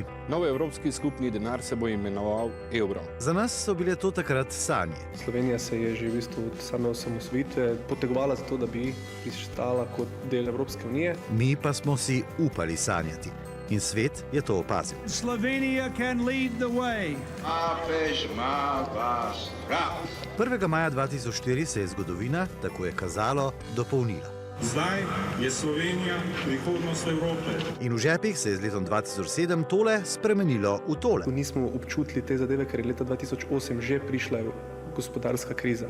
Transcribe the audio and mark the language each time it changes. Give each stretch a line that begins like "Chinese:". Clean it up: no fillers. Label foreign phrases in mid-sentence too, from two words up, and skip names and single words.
Slovenian: Nov evropski skupni denar se bo imenoval evro. Za nas so bile to takrat sanje. Slovenija se je že v bistvu od same osamosvojitve potegovala za to, da bi pristala kot del Evropske unije. Mi pa smo si upali sanjati. In svet je to opazil.
English: Slovenija can lead the way.
Slovenian: 1. maja 2004 se je zgodovina, tako je kazalo, dopolnila. Zdaj je Slovenija prihodnost Evrope. In v žepih se je z letom 2007 tole spremenilo v tole. Nismo občutili te zadeve, ker je leta 2008 že prišla gospodarska kriza.